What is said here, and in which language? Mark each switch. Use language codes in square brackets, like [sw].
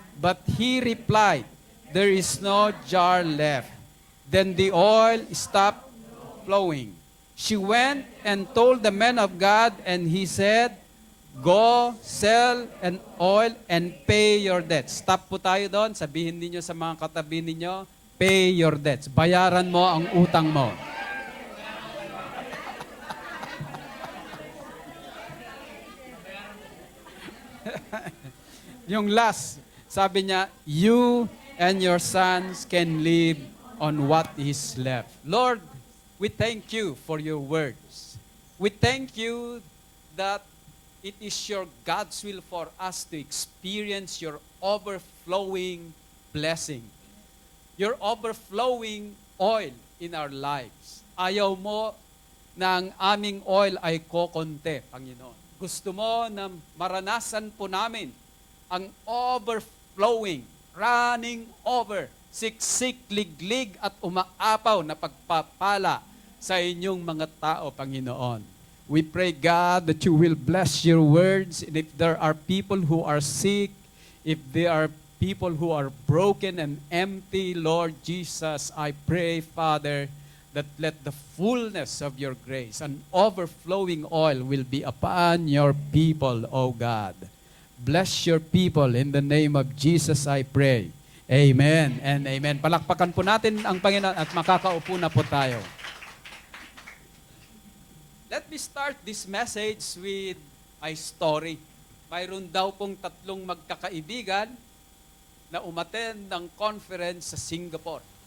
[en] But he replied, "There is no jar left." Then the oil stopped flowing. She went and told the man of God, and he said, "Go, sell an oil and pay your debts." [tl] Stop po tayo doon. Sabihin ninyo sa mga katabi ninyo, [en] pay your debts. [tl] Bayaran mo ang utang mo. Yung last, sabi niya, [en] "You and your sons can live on what is left." Lord, we thank you for your words. We thank you that it is your God's will for us to experience your overflowing blessing, your overflowing oil in our lives. [tl] Ayaw mo na ang aming oil ay kokonte, Panginoon. Gusto mo na maranasan po namin ang [en] overflowing, running over, [tl] siksik, liglig at umaapaw na pagpapala sa inyong mga tao, Panginoon. [en] We pray, God, that you will bless your words. And if there are people who are sick, if there are people who are broken and empty, Lord Jesus, I pray, Father, that let the fullness of your grace and overflowing oil will be upon your people, O God. Bless your people in the name of Jesus, I pray. Amen and amen. [tl] Palakpakan po natin ang Panginoon at makakaupo na po tayo. [en] Let me start this message with a story. [tl] Mayroon daw pong tatlong magkakaibigan na umattend ng conference sa Singapore.